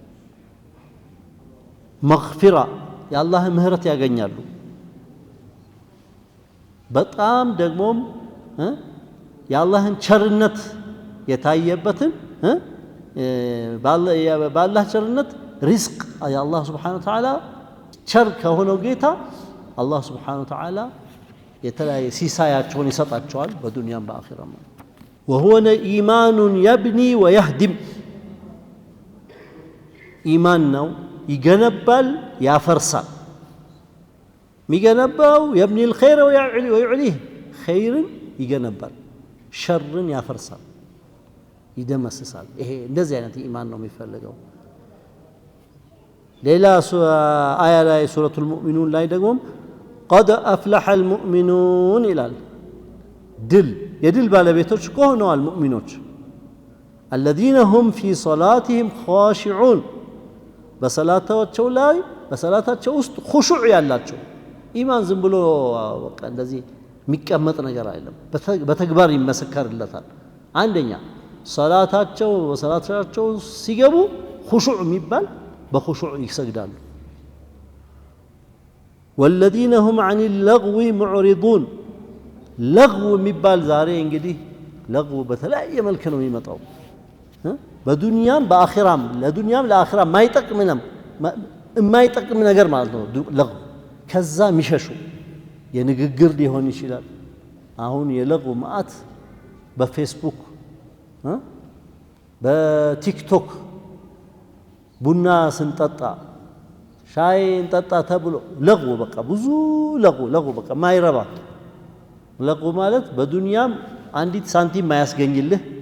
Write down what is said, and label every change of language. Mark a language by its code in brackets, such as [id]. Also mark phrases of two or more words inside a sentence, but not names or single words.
[am] መግፊራ የአላህ ምህረት ያገኛሉ በጣም ደግሞም የአላህን ቸርነት የታየበትን ባላህ ቸርነት ሪዝቅ የአላህ [ar] سبحانه وتعالى [am] ቸር ከሆነው ጌታ አላህ [ar] سبحانه وتعالى [am] የተለያየ ሲሳያቸውን ይሰጣቸዋል በዱንያም በአኺራም [ar] وهو إيمان يبني ويهدم [am] ኢማን ነው ይገነባል ያፈርሳል ሚገነባው [ar] يبني الخير ويعليه خير [am] ይገነባል ሸርን ያፈርሳል ይደመስሳል ይሄ እንደዚህ አይነት ኢማን ነው የሚፈልገው ሌላ አያ ላይ ሱረቱል ሙእሚኑን ላይ ደግሞ [ar] قد أفلح المؤمنون [am] ይላል ድል የድል ባለቤቶች ሆነዋል ሙእሚኖች [ar] الذين هم في صلاتهم خاشعون [am] በሰላታቸው ላይ በሰላታቸው ውስጥ ኹሹዕ ያላቸው ኢማን ዝም ብሎ በቃ እንደዚህ የሚቀመጥ ነገር አይደለም በተግባር ይመሰከርለታል አንደኛ ሰላታቸው ሲገቡ ኹሹዕ የሚባል በኹሹዕ ይሰግዳሉ [ar] والذين هم عن اللغو معرضون [am] لغو የሚባል ዛሬ እንግዲህ ለغو በተለያየ መልኩ ነው የሚመጣው በዱንያም በአኺራም ለዱንያም ለአኺራም የማይጠቅም ነገር ማለት ነው ለغو ከዛ የሚሸሹ የንግግር ሊሆን ይችላል አሁን የለغو ማአት በፌስቡክ በቲክቶክ ቡና ስንጠጣ ሻይ እንጠጣ ተብሎ ለغو በቃ ብዙ ለغو በቃ ማይረባ ለغو ማለት በዱንያም አንዲት ሳንቲም ማያስገኝልህ